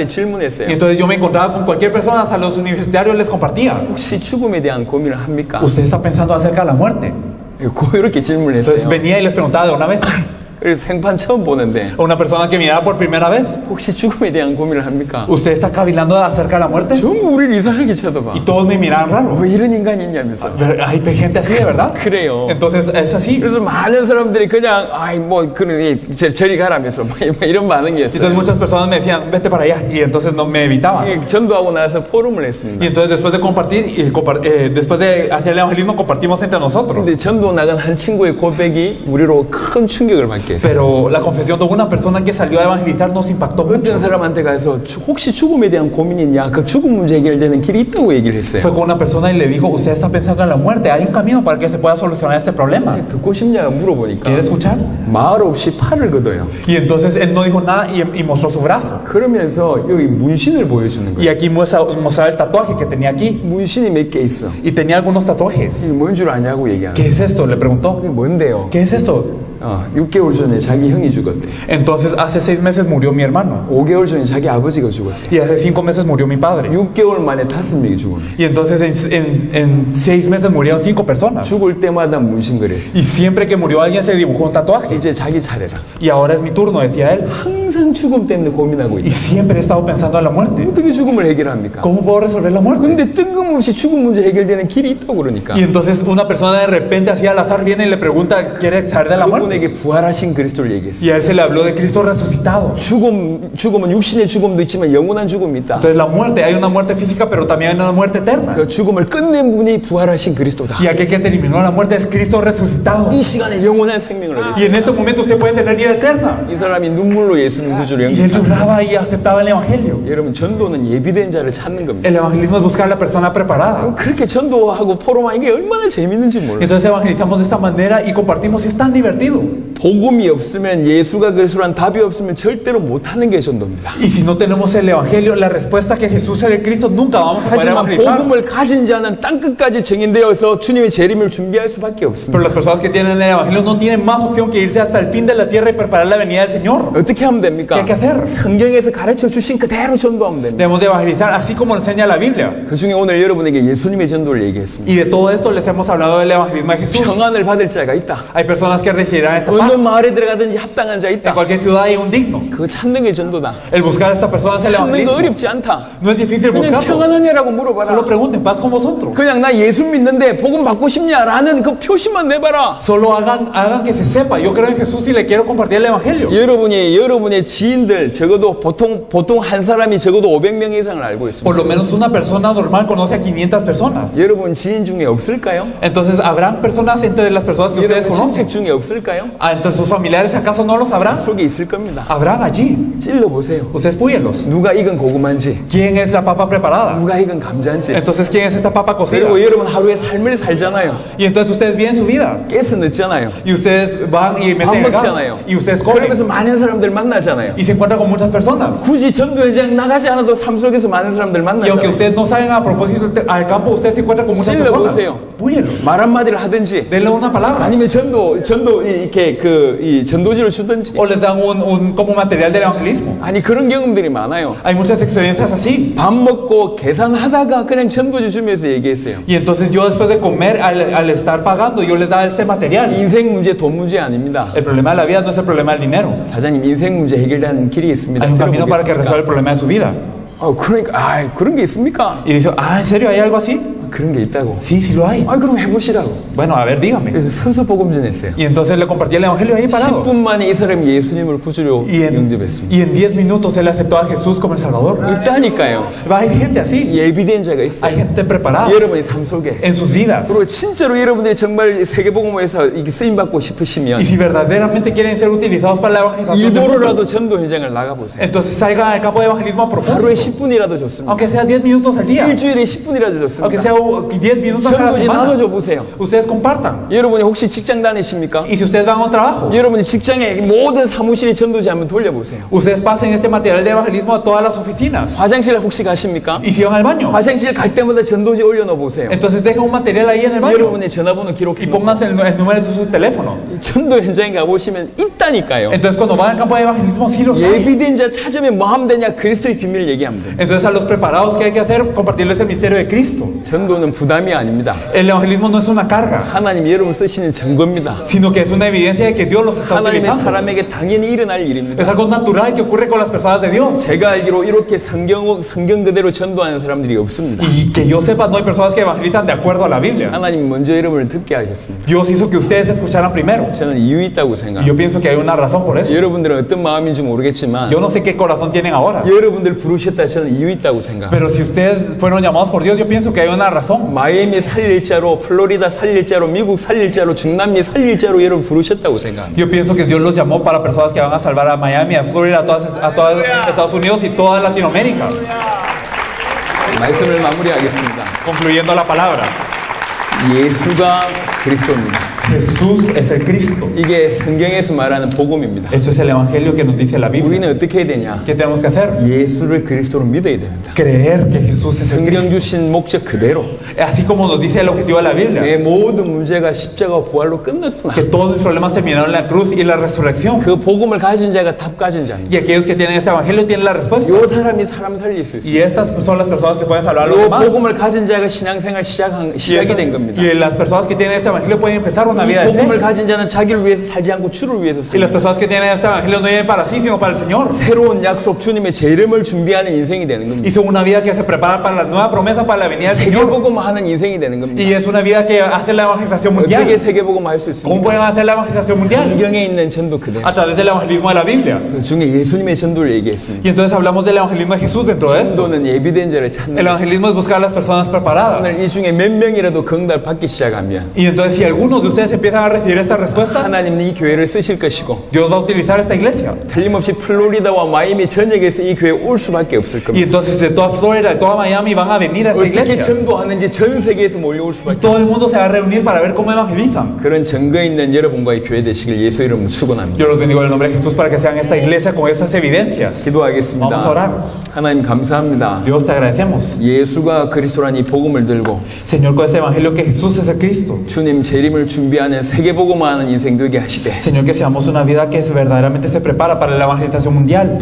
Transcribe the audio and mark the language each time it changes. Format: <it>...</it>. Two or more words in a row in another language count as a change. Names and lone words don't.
<es>Y</es> <ko>질문했어요.</ko> <es>entonces yo me encontraba con cualquier persona, a los universitarios les compartía.</es> <ko>혹시 죽음에 대한 고민을 합니까?</ko> <es>¿Usted está pensando acerca de la muerte?</es> <ko>이렇게 질문을</ko> <es>Entonces</es> <ko>했어요.</ko> <es>venía y les preguntaba de una vez.</es> <ko>그래서 생판 처음 보는데</ko> <es>A una persona que miraba por primera vez.</es> <ko>혹시 죽음에 대한 고민을 합니까?</ko> <es>¿Usted está cavilando acerca de la muerte?</es> <ko>전부 우리를 이상하게 쳐다봐.</ko> <es>Y todos me miraban raro.</es> <ko>왜 이런 인간이 있냐면서.</ko> <es>Hay gente así, de verdad.</es> <ko>그래요.</ko> <es>Entonces es así.</es> <ko>그래서 많은 사람들이 그냥 아이 뭐 그러니 저리 가라면서 막 이런 반응이었어요.</ko> <es>Entonces muchas personas me decían, vete para allá. Y entonces no me evitaban.</es> <ko>전도하고 나서 포럼을 했습니다.</ko> <es>Y entonces después de compartir, después de hacer el evangelismo, compartimos entre nosotros.</es> <ko>근데 전도 나간 한 친구의 고백이 우리로 큰 충격을 받게 깊게 했어요.</ko> <es>Pero la confesión de una persona que salió a evangelizar nos impactó</es> <ko>어떤</ko> <es>mucho.</es> <ko>사람한테 가서 혹시 죽음에 대한 고민이 있냐? 그 죽음 문제 해결되는 길이 있다고 얘기를 했어요.</ko> <es>Fue con una persona y le dijo, usted está pensando en la muerte, hay un camino para que se pueda solucionar este problema.</es> <ko>듣고 싶냐 물어보니까</ko> <es>¿Quiere escuchar?</es> <ko>말 없이 팔을 걷어요.</ko> <es>Y entonces él no dijo nada y mostró su brazo.</es> <ko>그러면서 여기 문신을 보여주는</ko> <es>Y</es> <ko>거예요.</ko> <es>aquí mostraba el tatuaje que tenía aquí.</es> <ko>문신이 몇 개 있어.</ko> <es>Y tenía algunos tatuajes.</es> <ko>이게 뭔 줄 아냐고 얘기하는</ko> <es>¿Qué</es> <ko>거예요.</ko> <es>es esto? Le preguntó.</es> <ko>이게 뭔데요?</ko> <es>¿Qué es esto?</es> <ko>6개월 전에 자기 형이 죽었대.</ko> <es>Entonces hace 6 meses murió mi hermano.</es> <ko>5개월 전에 자기 아버지가 죽었대.</ko> <es>Y hace 5 meses murió mi padre.</es> <ko>6개월 만에 5명이 죽었네.</ko> <es>Y entonces en 6 meses murieron 5 personas.</es> <ko>죽을 때마다 문신 그랬어.</ko> <es>Y siempre que murió alguien se dibujó un tatuaje.</es> <ko>이제 자기 차례라.</ko> <es>Y ahora es mi turno, decía él.</es> <ko>항상 죽음 때문에 고민하고</ko> <es>Y</es> <ko>있다.</ko> <es>siempre he estado pensando en la muerte.</es> <ko>어떻게 죽음을 해결합니까?</ko> <es>¿Cómo puedo resolver la muerte?</es> <ko>근데 뜬금없이 죽음 문제 해결되는 길이 있다고 그러니까.</ko> <es>Y entonces una persona de repente así al azar viene y le pregunta, ¿quiere saber de la muerte?</es> <ko>그분에게 부활하신 그리스도를 얘기했어.</ko> <es>Y a él se le habló de Cristo resucitado.</es> <ko>죽음은 육신의 죽음도 있지만 영원한 죽음이 있다.</ko> <es>Entonces la muerte, hay una muerte física, pero también hay una muerte eterna.</es> <ko>그 죽음을 끝낸 분이 부활하신 그리스도다.</ko> <es>Y aquel que terminó la muerte es Cristo resucitado.</es> <ko>이 시간에 영원한 생명을 얻었어.</ko> <es>Y en este momento usted puede tener vida eterna.</es> <ko>이 사람이 눈물로 예수님 구주를</ko> <es>Y él</es> <ko>영접합니다.</ko> <es>lloraba y aceptaba el evangelio.</es> <ko>여러분 전도는 예비된 자를 찾는 겁니다.</ko> <es>El evangelismo es buscar a la persona preparada.</es> <ko>그렇게 전도하고 포럼하는 게 얼마나 재밌는지 몰라요.</ko> <es>Entonces evangelizamos de esta manera y compartimos y es tan divertido.</es> <ko>복음이 없으면 예수가 그리스도란 답이 없으면 절대로 못하는 게 전도입니다.</ko> <es>Y si no tenemos el evangelio, la respuesta que Jesús es el Cristo, nunca vamos a poder</es> <ko>하지만</ko> <es>evangelizar.</es> <ko>복음을 가진 자는 땅끝까지 증인되어서 주님의 재림을 준비할 수밖에 없습니다.</ko> <es>Pero las personas que tienen el evangelio no tienen más opción que irse hasta el fin de la tierra y preparar la venida del Señor.</es> <ko>어떻게 하면 됩니까?</ko> <es>¿Qué hay que hacer?</es> <ko>성경에서 가르쳐 주신 그대로 전도하면 됩니다.</ko> <es>Debemos de evangelizar así como enseña la Biblia.</es> <ko>그 중에 오늘 여러분에게 예수님의 전도를 얘기했습니다.</ko> <es>Y de todo esto les hemos hablado del evangelismo de Jesús.</es> <ko>평안을 받을 자가 있다.</ko> <es>Hay personas que recibirán esta</es> <ko>어느</ko> <es>paz.</es> <ko>마을에 들어가든지 합당한 자</ko> <es>En</es> <ko>있다.</ko> <es>cualquier ciudad hay un digno.</es> <ko>그거 찾는 게 전도다.</ko> <es>El buscar a esta persona es el</es> <ko>찾는 거</ko> <es>evangelismo.</es> <ko>어렵지 않다.</ko> <es>No es difícil</es> <ko>그냥</ko> <es>buscarlo.</es> <ko>평안하냐라고 물어봐라.</ko> <es>Solo pregunten, paz con vosotros.</es> <ko>그냥 나 예수 믿는데 복음 받고 싶냐라는 그 표시만 내봐라.</ko> <es>Solo hagan que se sepa. Yo creo en Jesús y le quiero compartir el evangelio.</es> <ko>여러분의 지인들 적어도 보통 한 사람이 적어도 500명 이상을 알고 있습니다.</ko> <es>Por lo menos una persona normal conoce a 500 personas.</es> <ko>여러분 지인 중에 없을까요?</ko> <es>Entonces, ¿habrán personas entre las personas que ustedes</es> <ko>여러분</ko> <es>conocen?</es> <ko>친척 중에 없을까요?</ko> <es>Entre sus familiares, ¿acaso no los habrán?</es> <ko>속에 있을 겁니다.</ko> <es>Habrán allí.</es> <ko>찔러 보세요.</ko> <es>Ustedes púyenlos.</es> <ko>누가 익은 고구마인지,</ko> <es>¿Quién es la papa preparada?</es> <ko>누가 익은 감자인지.</ko> <es>Entonces, ¿quién es esta papa cocida?</es> <ko>그리고 여러분 하루에 삶을 살잖아요.</ko> <es>Y entonces ustedes viven su vida.</es> <ko>가스 넣잖아요.</ko> <es>Y ustedes van y</es> <ko>밥</ko> <es>meten el gas.</es> <ko>먹잖아요.</ko> <es>Y ustedes comen.</es> <ko>그러면서 많은 사람들 만나잖아요.</ko> <es>Y se encuentran con muchas personas.</es> <ko>굳이 전도 현장 나가지 않아도 삶 속에서 많은 사람들</ko> <es>Y aunque</es> <ko>만나잖아요.</ko> <es>ustedes no salgan a propósito al campo, ustedes se encuentran con muchas Chile, personas.</es> <ko>보세요.</ko> <es>Púyenlos.</es> <ko>말 한마디를 하든지,</ko> <es>Denle una palabra.</es> <ko>아니면 이렇게 이 전도지를 주든지.</ko> <es>O les dan como material del evangelismo.</es> <ko>아니 그런 경험들이 많아요.</ko> <es>Hay muchas experiencias así.</es> <ko>밥 먹고 계산하다가 그냥 전도지 주면서 얘기했어요.</ko> <es>Y entonces yo después de comer, al estar pagando, yo les daba ese material.</es> <ko>인생 문제 돈 문제 아닙니다.</ko> <es>El problema de la vida no es el problema del dinero.</es> <ko>사장님 인생 문제 해결되는 길이 있습니다.</ko> <es>Hay un camino para que resuelva el problema de su vida.</es> <ko>그러니까 그런 게 있습니까?</ko> <es>Y dice, ¿en serio hay algo así?</es> <ko>그런 게 있다고.</ko> <es>Sí, sí lo hay.</es> <ko>그럼 해보시라고.</ko> <es>Bueno, a ver, dígame.</es> <ko>그래서 서서 복음 전했어요.</ko> <es>Y entonces le compartí el evangelio ahí parado.</es> <ko>10분 만에 이 사람이 예수님을 구주로 영접했습니다.</ko> <es>Y en 10 minutos él aceptó a Jesús como el Salvador.</es> <ko>있다니까요.</ko> <es>Hay gente así.</es> <ko>예비된 자가</ko> <es>Hay</es> <ko>있어요.</ko> <es>gente preparada</es> <ko>여러분의 삶 속에.</ko> <es>en sus vidas.</es> <ko>그리고 진짜로 여러분들이 정말 세계복음에서 이게 쓰임 받고 싶으시면</ko> <es>Y si verdaderamente quieren ser utilizados para la evangelización del mundo,</es> <ko>일부러라도 전도 현장을 나가보세요.</ko> <es>entonces salgan al campo de evangelismo a</es> <ko>하루에</ko> <es>propósito.</es> <ko>10분이라도 좋습니다.</ko> <es>Aunque sea 10 minutos al día.</es> <ko>일주일에 10분이라도</ko> <es>Aunque</es> <ko>좋습니다.</ko> <es>sea 10 minutos a la</es> <ko>전도지</ko> <es>semana.</es> <ko>나눠줘 보세요.</ko> <es>Ustedes compartan.</es> <ko>여러분이 혹시 직장 다니십니까?</ko> <es>Y si ustedes van a un trabajo,</es> <ko>여러분이 직장에 모든 사무실에 전도지 한번 돌려보세요.</ko> <es>ustedes pasen este material de evangelismo a todas las oficinas.</es> <ko>화장실 혹시 가십니까?</ko> <es>Y si van al baño,</es> <ko>화장실 갈 때마다 전도지 올려놓어 보세요.</ko> <es>entonces dejen un material ahí en el baño.</es> <ko>여러분의 전화번호</ko> <es>Y</es> <ko>기록해</ko> <es>pónganse el número de su teléfono.</es> <ko>전도 현장에 가보시면 있다니까요.</ko> <es>Entonces cuando van al campo de evangelismo, sí los hay.</es> <ko>예비된 자 찾으면 뭐 하면 되냐? 그리스도의 비밀 얘기하면 돼요.</ko> <es>Entonces a los preparados, ¿qué hay que hacer? Compartirles el misterio de Cristo.</es> <ko>전도는 부담이 아닙니다.</ko> <es>El evangelismo no es una carga,</es> <ko>하나님이 여러분 쓰시는 증거입니다.</ko> <es>sino que es una evidencia de que Dios los está</es> <ko>하나님의</ko> <es>utilizando.</es> <ko>사람에게 당연히 일어날</ko> <es>Es</es> <ko>일입니다.</ko> <es>algo natural que ocurre con las personas de Dios.</es> <ko>제가 알기로 이렇게 성경 그대로 전도하는 사람들이 없습니다.</ko> <es>Y que yo sepa, no hay personas que evangelizan de acuerdo a la Biblia.</es> <ko>하나님 먼저 여러분을 듣게 하셨습니다.</ko> <es>Dios hizo que ustedes escucharan primero.</es> <ko>저는 이유 있다고</ko> <es>Y</es> <ko>생각합니다.</ko> <es>yo pienso que hay una razón por eso.</es> <ko>여러분들은 어떤 마음인지 모르겠지만</ko> <es>Yo no sé qué corazón tienen ahora.</es> <ko>여러분들 부르셨다 저는 이유 있다고 생각합니다.</ko> <es>Pero si ustedes fueron llamados por Dios, yo pienso que hay una razón.</es> <ko>마이애미 살릴 자로, 플로리다 살릴 자로, 미국 살릴 자로, 중남미 살릴 자로 여러분 부르셨다고 생각합니다.</ko> <es>Yo pienso que Dios los llamó para personas que van a salvar a Miami, a Florida, a todos Estados Unidos y toda Latinoamérica.</es> <ko>말씀을 마무리하겠습니다.</ko> <es>Concluyendo la palabra.</es> <ko>예수가 그리스도입니다.</ko> <es>Jesús es el Cristo.</es> <ko>이게 성경에서 말하는 복음입니다.</ko> <es>Esto es el evangelio que nos dice la Biblia.</es> <ko>우리는 어떻게 해야 되냐?</ko> <es>¿Qué tenemos que hacer?</es> <ko>예수를 그리스도로 믿어야 됩니다.</ko> <es>Creer que Jesús es el</es> <ko>성경</ko> <es>Cristo.</es> <ko>주신 목적 그대로</ko> <es>Así como nos dice el objetivo de la Biblia.</es> <ko>내 모든 문제가 십자가 부활로 끝났구나.</ko> <es>Que todos mis problemas terminaron en la cruz y la resurrección.</es> <ko>그 복음을 가진 자가 답 가진 자입니다.</ko> <es>Y aquellos que tienen ese evangelio tienen la respuesta.</es> <ko>이 사람이 사람 살릴 수 있어요.</ko> <es>Y estas son las personas que pueden salvar a los</es> <ko>이</ko> <es>demás.</es> <ko>복음을 가진 자가 신앙생활 시작이 된 겁니다.</ko> <es>Y las personas que tienen este evangelio pueden empezar una vida</es> <ko>이</ko> <es>de</es> <ko>복음을</ko> <es>fe.</es> <ko>가진 자는 자기를 위해서 살지 않고 주를 위해서</ko> <es>Y las</es> <ko>삽니다.</ko> <es>personas que tienen este evangelio no viven para sí, sino para el Señor.</es> <ko>새로운 약속 주님의 재림을 준비하는 인생이 되는</ko> <es>Y</es> <ko>겁니다.</ko> <es>son una vida que se prepara para la nueva promesa, para la venida del Señor.</es> <ko>세계복음 하는 인생이 되는 겁니다.</ko> <es>Y es una vida que hace la evangelización</es> <ko>어떻게</ko> <es>mundial.</es> <ko>세계복음 할 수</ko> <es>¿Cómo</es> <ko>있습니까?</ko> <es>pueden hacer la evangelización mundial?</es> <ko>성경에 있는 전도 그대로.</ko> <es>A través del evangelismo de la Biblia.</es> <ko>그 중에 예수님의 전도를 얘기했습니다.</ko> <es>Y entonces hablamos del evangelismo de Jesús dentro de eso.</es> <ko>전도는 예비된 자를 찾는</ko> <es>El</es> <ko>것입니다.</ko> <es>evangelismo es buscar a las personas preparadas.</es> <ko>오늘 이 중에 몇 명이라도 응답 받기 시작하면</ko> <es>Y entonces si algunos de ustedes empiezan a recibir esta respuesta,</es> <ko>하나님은 이 교회를 쓰실 것이고</ko> <es>Dios va a utilizar esta iglesia.</es> <ko>틀림없이 플로리다와 마이애미 전역에서 이 교회에 올 수밖에 없을</ko> <es>Y</es> <ko>겁니다.</ko> <es>entonces de toda Florida, de toda Miami van a venir a esta</es> <ko>어떻게</ko> <es>iglesia.</es> <ko>전도하는지 전 세계에서 몰려올</ko> <es>Y</es> <ko>수밖에</ko> <es>todo el mundo se va a reunir para ver cómo evangelizan.</es> <ko>그런 증거 있는 여러분과의 교회 되시길 예수 이름으로 축원합니다.</ko> <es>Yo los bendigo en el nombre de Jesús para que sean esta iglesia con estas evidencias.</es> <ko>기도하겠습니다.</ko> <es>Vamos a orar.</es> <ko>하나님 감사합니다.</ko> <es>Dios, te agradecemos.</es> <ko>예수가 그리스도란 이 복음을 들고</ko> <es>Señor, con este evangelio que Jesús es el Cristo.</es> <ko>주님 재림을 준비하는 세계복음화하는 인생 되게 하시되</ko> <es>Señor, que seamos una vida que verdaderamente se prepara para la evangelización mundial.</es>